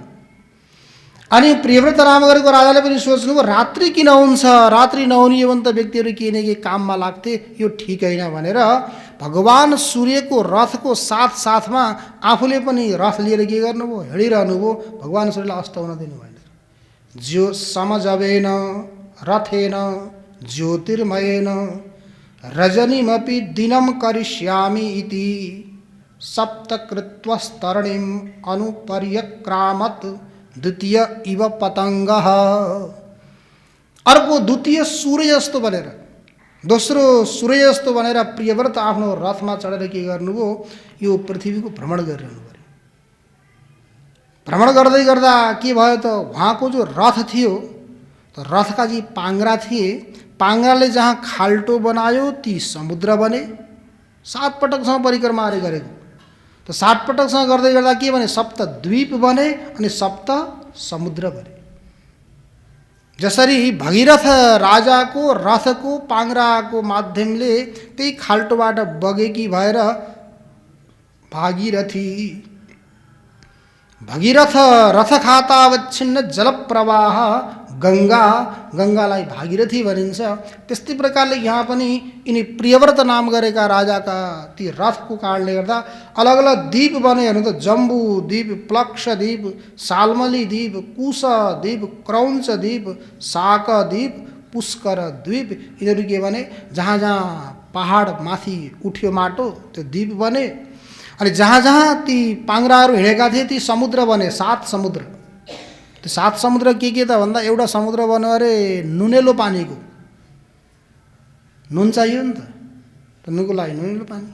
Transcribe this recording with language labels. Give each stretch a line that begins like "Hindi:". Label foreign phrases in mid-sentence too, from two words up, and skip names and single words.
Nepali: अनि प्रियव्रत नाम गरेको राजाले पनि सोच्नुभयो, रात्रि किन हुन्छ, रात्रि नहुने हो भने त व्यक्तिहरू के न के काममा लाग्थे, यो ठिक होइन भनेर भगवान सूर्यको रथको साथमा आफूले पनि रथ लिएर के गर्नुभयो, हिँडिरहनुभयो। भगवान सूर्यलाई अस्त हुन दिनु भएन।
Sanskrit: ज्यो समझवेन रथेन ज्योतिर्मयेन रजनीमपि दिनं करिष्यामि इति, सप्तकृत्वस्तरणिं अनुपर्यक्रामत् द्वितीय इव पतंगः।
Nepali: अर्को द्वितीय सूर्य जस्तो बनेर दोस्रो सूर्य जस्तो भनेर प्रियव्रत आफ्नो रथमा चढेर के गर्नुभयो, यो पृथ्वीको भ्रमण गरिरहनु पर्यो। भ्रमण गर्दै गर्दा के भयो त, उहाँको जो रथ थियो, त रथका जी पाङ्ग्रा थिए, पाङ्ग्राले जहाँ खाल्टो बनायो ती समुद्र बने। 7 पटकसँग परिक्रमा गरेको, त 7 पटकसँग गर्दै गर्दा के भने, सप्त द्वीप बने अनि सप्त समुद्र बने। जसरी भगीरथ राजाको रथको पाङ्ग्राको माध्यमले त्यही खाल्टोबाट बगेकी भएर भागीरथी,
Sanskrit: भगीरथ रथ खातावच्छिन्न जलप्रवाह गङ्गा,
Nepali: गङ्गालाई भागीरथी भनिन्छ। त्यस्तै प्रकारले यहाँ पनि यिनी प्रियव्रत नाम गरेका राजाका ती रथको कारणले गर्दा अलग अलग द्वीप बने। हेर्नु त, जम्बू द्वीप, प्लक्ष द्वीप, सालमली द्वीप, कुश द्वीप, क्रौञ्च द्वीप, शाक द्वीप, पुष्कर द्वीप, यिनीहरू के भने जहाँ जहाँ पहाड माथि उठ्यो माटो त्यो द्वीप बने। अनि जहाँ जहाँ ती पाङ्ग्राहरू हिँडेका थिए ती समुद्र बने, 7 समुद्र। त्यो 7 समुद्र के त भन्दा, एउटा समुद्र बन्यो अरे नुनेलो पानीको, नुन चाहियो नि त नुनको लागि नुनेलो पानी।